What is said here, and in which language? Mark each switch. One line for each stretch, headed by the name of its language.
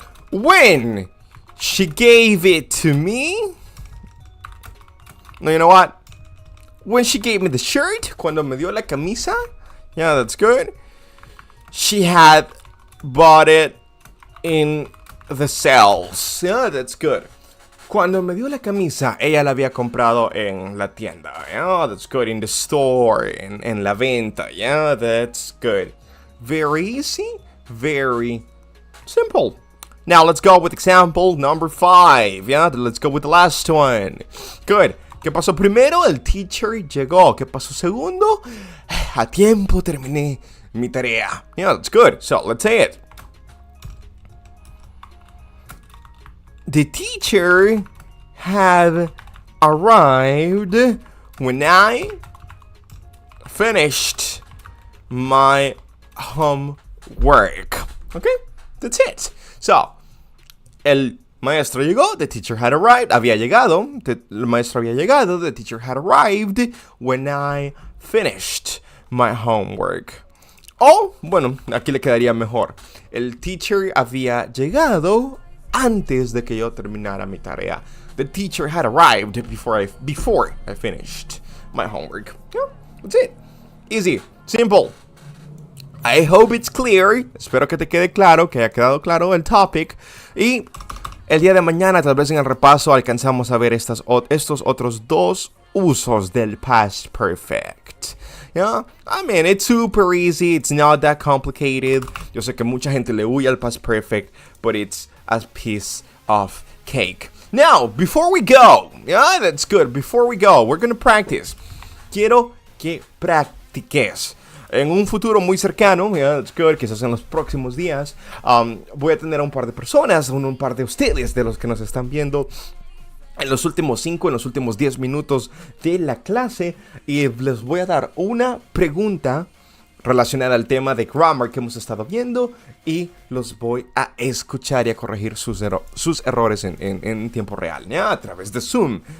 English: When she gave it to me. No, you know what? When she gave me the shirt,
Spanish: cuando me dio la camisa.
English: Yeah, that's good. She had bought it in the sales. Yeah, that's good.
Spanish: Cuando me dio la camisa, ella la había comprado en la tienda.
English: Yeah, that's good. In the store,
Spanish: en la venta.
English: Yeah, that's good. Very easy, very simple. Now, let's go with example number 5. Yeah, let's go with the last one.
Spanish: Good. ¿Qué pasó primero? El teacher llegó. ¿Qué pasó segundo? A tiempo terminé mi tarea.
English: Yeah, that's good. So, let's say it. The teacher had arrived when I finished my homework. Okay? That's it. So,
Spanish: el maestro llegó,
English: the teacher had arrived,
Spanish: había llegado, el maestro había llegado,
English: the teacher had arrived when I finished my homework.
Spanish: O, bueno, aquí le quedaría mejor. El teacher había llegado antes de que yo terminara mi tarea.
English: The teacher had arrived before I finished my homework. Yeah, that's it. Easy, simple. I hope it's clear.
Spanish: Espero que te quede claro, que haya quedado claro el topic. Y el día de mañana, tal vez en el repaso, alcanzamos a ver estos otros dos usos del past perfect.
English: Yeah? I mean, it's super easy. It's not that complicated.
Spanish: Yo sé que mucha gente le huye al
English: past perfect, but it's a piece of cake. Now, before we go, yeah, that's good. Before we go, we're going to practice.
Spanish: Quiero que practiques. En un futuro muy cercano,
English: yeah, that's good,
Spanish: quizás en los próximos días, voy a tener a un par de personas, un par de ustedes, de los que nos están viendo en los últimos 5, en los últimos 10 minutos de la clase, y les voy a dar una pregunta relacionada al tema de grammar que hemos estado viendo, y los voy a escuchar y a corregir sus errores en tiempo real, ¿ya? A través de Zoom.